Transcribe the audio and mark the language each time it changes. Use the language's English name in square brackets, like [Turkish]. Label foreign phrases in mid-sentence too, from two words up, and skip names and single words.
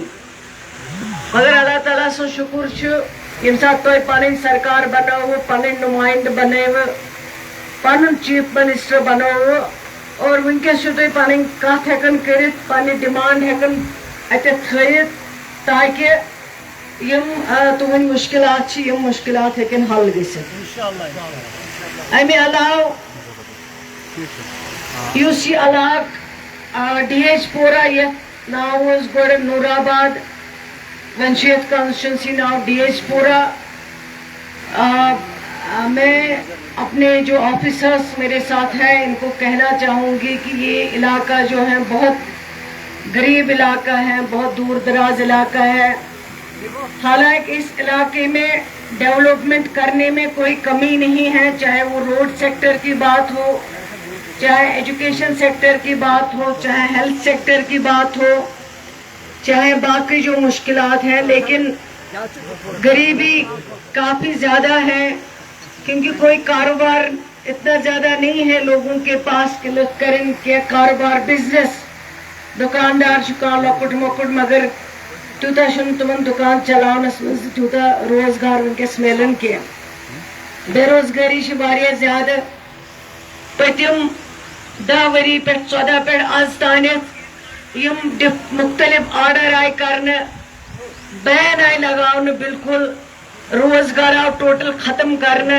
[Kashmiri] مگر اللہ تعالیٰ سُنٛد شُکر چھُ ییٚمہِ ساتہٕ تۄہہِ پنٕنۍ سرکار بنٲوٕ پنٕنۍ نُمایندٕ بنٲوٕ پنُن چیف منسٹر بنٲوٕ اور وٕنکیٚس چھِو تُہۍ پنٕنۍ کتھ ہٮ۪کان کٔرِتھ پننہِ ڈِمانڈ ہٮ۪کان اتٮ۪تھ تھٲیِتھ تاکہِ یم تُہنٛدۍ مُشکلات چھِ یم مُشکلات ہٮ۪کن حل گٔژھِتھ. امہِ علاوٕ یُس یہِ علاقہٕ DH پورہ یتھ ناو اوس گۄڈٕ نوٗرآباد وۄنۍ چھُ یتھ کانسٹیچوینسی ناو DH پورہ. [Urdu] میں اپنے جو آفیسرس میرے ساتھ ہیں ان کو کہنا چاہوں گی کہ یہ علاقہ جو ہے بہت غریب علاقہ ہے بہت دور دراز علاقہ ہے. حالانکہ اس علاقے میں ڈیولپمنٹ کرنے میں کوئی کمی نہیں ہے چاہے وہ [English] road sector [Urdu] کی بات ہو چاہے [English] education sector [Urdu] کی بات ہو چاہے [English] health sector [Urdu] کی بات ہو چاہے باقی جو مشکلات ہیں لیکن غریبی کافی زیادہ ہے کیونکہ کوئی کاروبار اتنا زیادہ نہیں ہے لوگوں کے پاس کہ لوگ کریں کہ کاروبار بزنس [Kashmiri] دکاندار چھُ کانٛہہ لۄکُٹ مۄکُٹ مگر تیوٗتاہ چھُنہٕ تِمن دُکان چلاونس منٛز تیوٗتاہ روزگار وٕنکیٚس میلان کینٛہہ. بے روزگٲری چھِ واریاہ زیادٕ. پٔتِم 10 ؤری پٮ۪ٹھ 14 پٮ۪ٹھ آز تانٮ۪تھ یم مختلف آرڈر آیہِ کرنہٕ بین آیہِ لگاونہٕ بالکل روزگار آو ٹوٹل ختم کرنہٕ.